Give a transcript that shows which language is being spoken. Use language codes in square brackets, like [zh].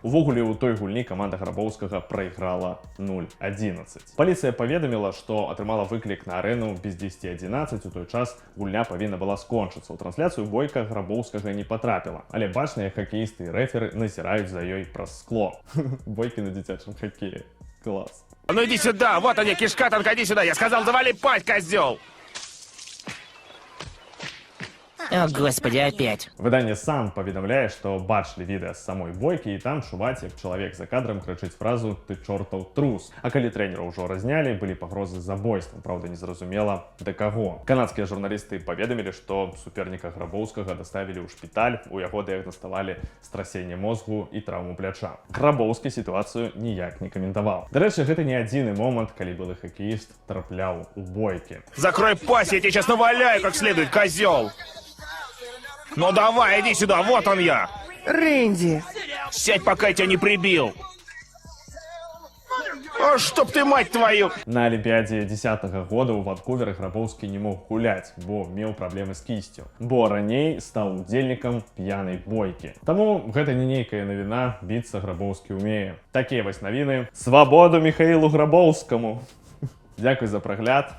[be] Увогуле, у той гульні каманда Грабоўскага прайграла 0-11. Паліцыя паведаміла, што атрымала выклік на арэну без 10-11, у той час гульня павінна была скончыцца. У трансляцыю бойка Грабоўскага не патрапіла. Але бачна, як хакеісты і рэферы назіраюць за ёй праз скло. Бойкі на дзіцячым хакеі. Клас. [ru] Ну иди сюда, вот они, кишка, только иди сюда. Я сказал, завали пасть, козел. О, господи, опять. [be] Выданне сам паведамляе, што бачылі відэа з самой бойкі, і там чуваць, як чалавек за кадрам крычыць фразу «ты чортаў трус». А калі трэнера ўжо разнялі, былі пагрозы забойствам, праўда, незразумела да каго. Канадскія журналісты паведамілі, што суперніка Грабоўскага даставілі ў шпіталь, у яго дыягнаставалі страсенне мозгу і траўму пляча. Грабоўскі сітуацыю ніяк не каментаваў. Дарэчы, гэта не адзіны момант, калі былы хакеіст трапляў у бойкі. [ru] Закрой пасть, я тебе сейчас наваляю как следует, козел. Ну давай, иди сюда, вот он я. [be] Рэнди. [ru] Сядь, пока я тебя не прибил. О, чтоб ты, мать твою! [be] На Олімпіадзе 10-го года ў Ванкувері Грабоўскі не мог гуляць, бо меў праблемы з кісцю. Бо раней стаў удзельнікам п'янай бойкі. Таму гэта не нейкая навіна, біцца Грабоўскі ўмее. Такія вось навіны. Свабоду Міхаілу Грабоўскаму! Дзякуй за прагляд.